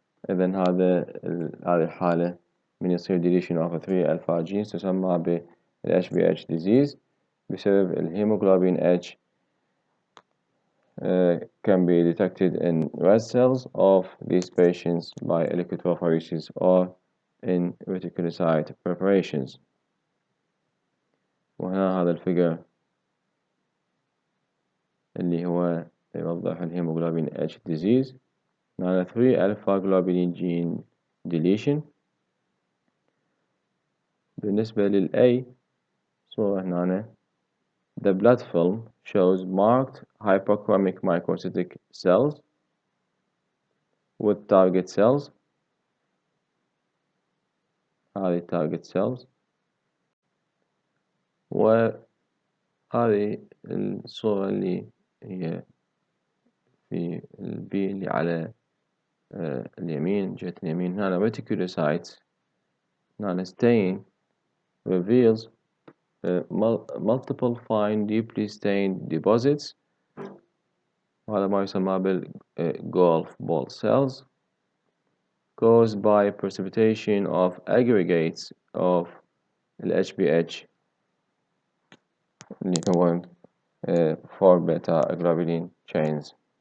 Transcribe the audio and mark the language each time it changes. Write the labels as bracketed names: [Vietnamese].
[Arabic] إذن هذه الحالة من يصير [English] deletion of 3 alpha genes [Arabic] تسمى بال [English] HBH disease [Arabic] بسبب الهيموغلوبين [English] H can be detected in red cells of these patients by electrophoresis or in reticulocyte preparations. [Arabic] وهنا هذا الفيجر اللي هو يوضح الهيموغلوبين H disease، معنى [English] 3 alpha globulin gene deletion. [Arabic] بالنسبة لل A صورة هنا [English] the blood film shows marked hyperchromic microcytic cells with target cells. [Arabic] هذه [English] target cells، [Arabic] وهذه الصورة اللي هي في B اللي على اليمين جهة اليمين هنا reticulocytes. هنا [English] stain reveals multiple fine deeply stained deposits، [Arabic] وهذا ما يسمى [English] golf ball cells caused by precipitation of aggregates of HBH [Arabic] اللي هو [English] 4 beta globulin chains.